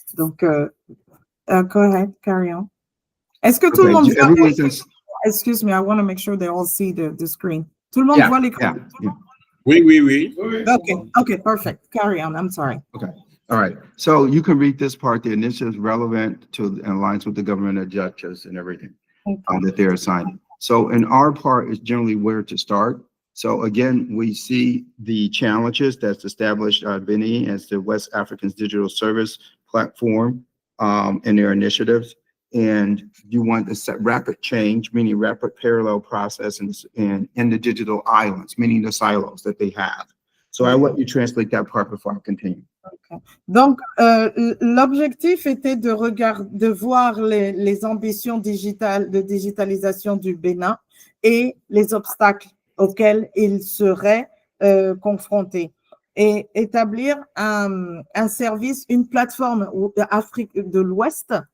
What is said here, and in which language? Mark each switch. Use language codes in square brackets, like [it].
[fr] Donc, [en] go ahead, carry on. [fr] Est-ce que tout le monde voit? [en] Excuse me, I want to make sure they all see the screen. [fr] Tout le monde voit l'écran? Oui. [en] Okay, perfect. Carry on. I'm sorry. Okay. All right. So you can read this part. The initiative is relevant to and aligns with the government objectives and everything that they're assigning. So in our part is generally where to start. So again, we see the challenges that's established Beni as the West African's digital service platform and their initiatives. And you want to set rapid change, meaning rapid parallel process in the digital islands, meaning the silos that they have. So I'll let you translate that part before I continue. Okay. [fr] Donc, l'objectif était de voir les ambitions de digitalisation du Bénin et les obstacles auxquels il serait confronté et établir un service, une plateforme d'Afrique de l'Ouest